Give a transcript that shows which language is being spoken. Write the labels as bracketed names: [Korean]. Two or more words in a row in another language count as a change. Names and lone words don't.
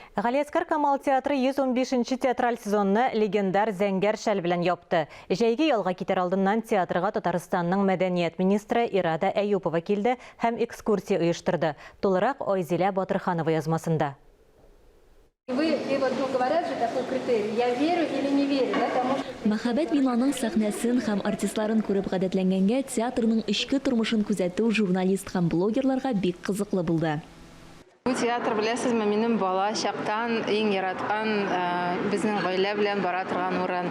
[Tatar] Галиаскар Камал театры 115-ші театраль сезонны легендар Зәңгәр шәл белән япты. Жәйге ялға китер алдыннан театрға Татарстанның мәдәният министры Ирада Әюпова килде һәм экскурсия оештырды. Толырак Айзилә Батырханова язмасында. [Russian] Говорят же такой критерий: я верю или не верю, да? [Tatar] Мәхәббәт бинаның сәхнәсен һәм артистларын күреп гадәтләнгәнгә театрның эчке тормышын күзәтү журналист һәм блогерларга бик кызыклы булды. Бу театр беләсезме, минем бала чактан иң яраткан безнең гаилә белән бара торган урын.